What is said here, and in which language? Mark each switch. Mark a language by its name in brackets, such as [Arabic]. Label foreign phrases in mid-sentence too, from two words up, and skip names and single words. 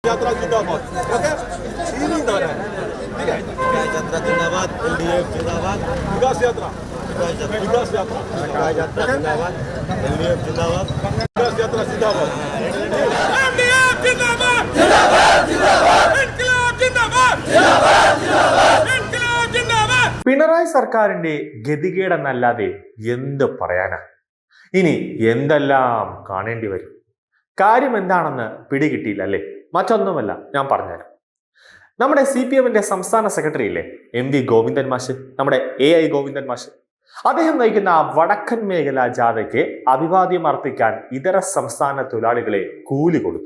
[Hindi] यात्रा जिंदाबाद सीधी नारा है। ठीक है, यात्रा जिंदाबाद, एलडीएफ जिंदाबाद, विकास यात्रा यात्रा जिंदाबाद, एलडीएफ जिंदाबाद, विकास यात्रा जिंदाबाद, एलडीएफ जिंदाबाद, जिंदाबाद जिंदाबाद, इनकलाब जिंदाबाद, जिंदाबाद जिंदाबाद, इनकलाब जिंदाबाद. [Malayalam] പിണറായി സർക്കാരിന്റെ ഗതികേടെന്നല്ലാതെ എന്ത് പറയാനാ? ഇനി എന്തെല്ലാം കാണേണ്ടി വരും? കാര്യം എന്താണെന്ന് പിടികിട്ടിയില്ല അല്ലേ? മറ്റൊന്നുമല്ല, ഞാൻ പറഞ്ഞുതരാം. നമ്മുടെ CPM-ന്റെ സംസ്ഥാന സെക്രട്ടറി ഇല്ലേ, MV ഗോവിന്ദൻ മാഷ്, നമ്മുടെ AI ഗോവിന്ദൻ മാഷ്, അദ്ദേഹം നയിക്കുന്ന വടക്കൻ മേഖലാ ജാഥയ്ക്ക് അഭിവാദ്യം അർപ്പിക്കാൻ ഇതര സംസ്ഥാന തൊഴിലാളികളെ കൂലി കൊടുത്തു.